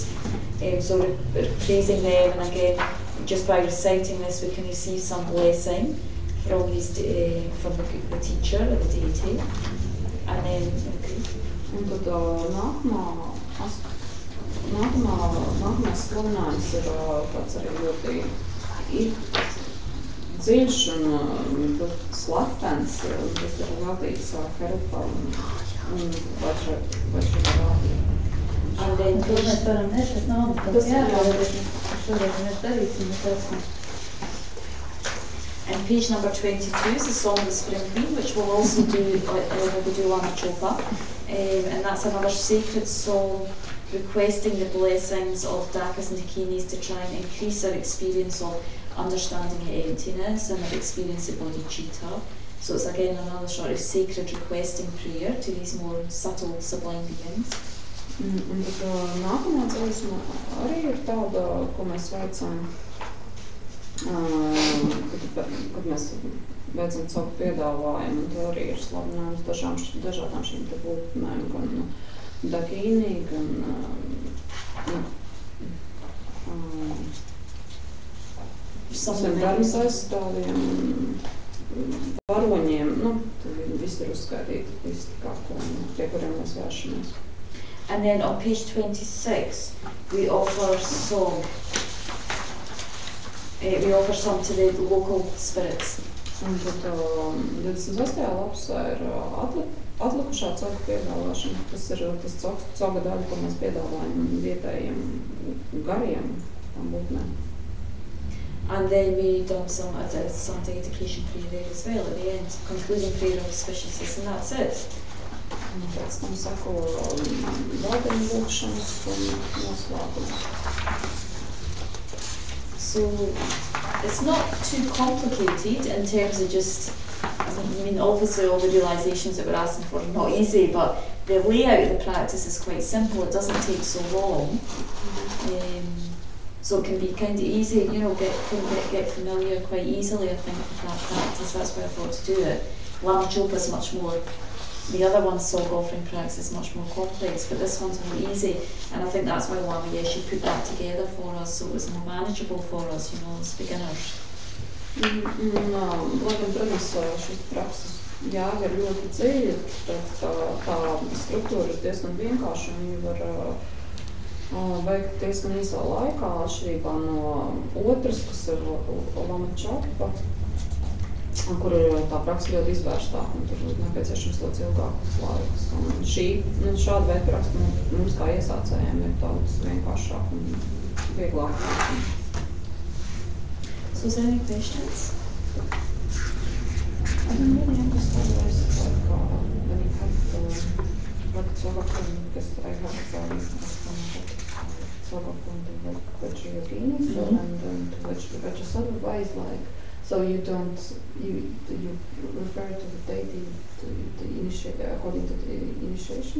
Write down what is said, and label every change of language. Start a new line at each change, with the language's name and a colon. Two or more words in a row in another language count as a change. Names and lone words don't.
English: So we're praising them, and again, just by reciting this, we can receive some blessing from these from the teacher or the deity. And then,
Latvian: Un tad nākamais slavinājums ir tāds arī ļoti dziļš un slepens. Tas ir veltīts Herukam un Vajrayogini. Un to mēs varam nešas naudas, tad jāvēlēties, šodien mēs darīsim,
English: And page number 22 is the Song of the Spring Queen, which we'll also do when we do Lama Chopa. And that's another sacred song requesting the blessings of Dakas and Dakinis to try and increase our experience of understanding the emptiness and our experience of bodhicitta. So it's again another sort of sacred requesting prayer to these more subtle, sublime beings.
Latvian: Un tad nākamā dziesma arī ir tāda, ko mēs veicam, kad mēs veicam savu piedāvājumu, un tā arī ir slavinājums dažādām šīm te būtnēm, gan Dakīnī, gan zemes aizstāvjiem, varoņiem, tad visi ir uzskaitīti, visi pie kuriem mēs vēršamies.
English: And then on page 26, we offer some to the local spirits.
Latvian: Un tad 26. lapsā ir atlikušā coga piedāvāšana, kas ir tas coga daļa, ko mēs piedāvājam vietējiem gariem būtnēm.
English: And then we done some dedication prayer there as well at the end, concluding prayer of auspiciousness, and that's it.
Latvian: Un pēc tam sako vārdiņu lūgšanas un noslēgums.
English: So it's not too complicated in terms of just, obviously all the realizations that we're asking for are not easy, but the layout of the practice is quite simple. It doesn't take so long. So it can be kind of easy, get familiar quite easily, I think, with that practice. That's why I thought to do it. Lama Chopa is much more, the other one's Song offering practice is much more complex, but this one's more easy, and I think that's why Lama Yeshe put that together for us, so it was more manageable for us, as beginners.
Latvian: Protams, šis prakses jēga ir ļoti dziļa, bet tā struktūra ir diezgan vienkārša, un viņi var veikt diezgan īsā laikā, atšķirībā no otras, kas ir Lama Chopa, kur ir tā praksa ļoti izvērstāka, un tur nepieciešams daudz ilgāks laiks. Un šāda veida praksa mums kā iesācējiem ir daudz vienkāršāk un vieglāk.
English: So is there any questions? I don't really understand why it's like when you have like Tsogakun, because I have Tsogakun to Vajrayogini, and then to Vajrasattva, why is like, so you refer to the deity according to the initiation?